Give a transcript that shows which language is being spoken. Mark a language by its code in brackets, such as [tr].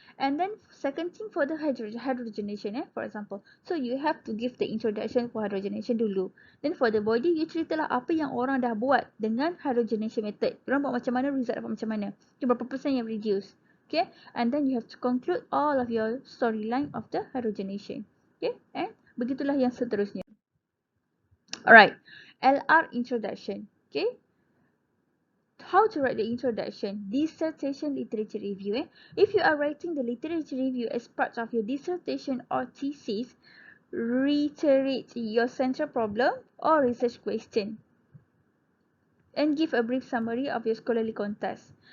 [en] And then second thing for the hydrogenation, for example. So you have to give the introduction for hydrogenation dulu. Then for the body, you [ms] ceritalah apa yang orang dah buat dengan [en] hydrogenation method. [ms] Orang buat macam mana, result dapat macam mana. [en] Okay, [ms] berapa persen yang reduce. [en] Okay, and then you have to conclude all of your storyline of the hydrogenation. [ms] Okay, and begitulah yang seterusnya. [en] Alright, LR introduction. Okay, how to write the introduction, dissertation literature review. If you are writing the literature review as part of your dissertation or thesis, reiterate your central problem or research question and give a brief summary of your scholarly context.